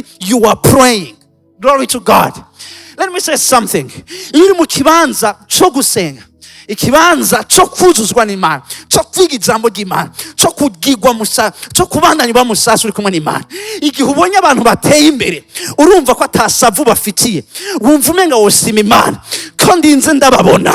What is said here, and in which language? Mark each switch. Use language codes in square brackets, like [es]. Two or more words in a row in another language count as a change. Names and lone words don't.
[en] You are praying. Glory to God. Let me say something. [rn] Iyo uri mu kibanza cyo gusenga, ikibanza cyo kuzuzwa n'Imana, cyo kwiga ijambo ry'Imana, cyo kugirwa musa, cyo kubandanywa musasa uri kumwe n'Imana, igihe ubonye abantu bateye imbere urumva ko atasavu bafitiye, wumva umenga wosima Imana ko ndinze ndababona.